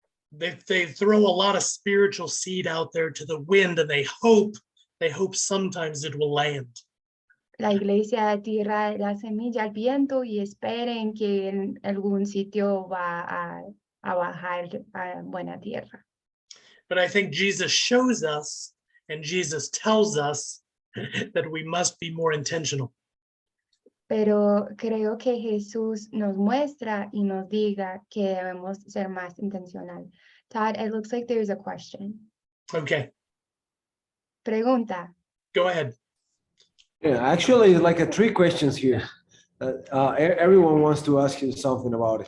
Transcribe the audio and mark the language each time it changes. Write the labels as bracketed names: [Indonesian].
[English] They throw a lot of spiritual seed out there to the wind, and they hope sometimes it will land. [Spanish] La iglesia tira la semilla al viento y esperen que en algún sitio va a bajar a buena tierra. [English] But I think Jesus shows us and Jesus tells us that we must be more intentional. [Spanish] Pero creo que Jesús nos muestra y nos diga que debemos ser más intencional. [English] Todd, it looks like there's a question. Okay, [Spanish] Pregunta. [English] go ahead. Yeah, actually, like three questions here. Everyone wants to ask you something about it.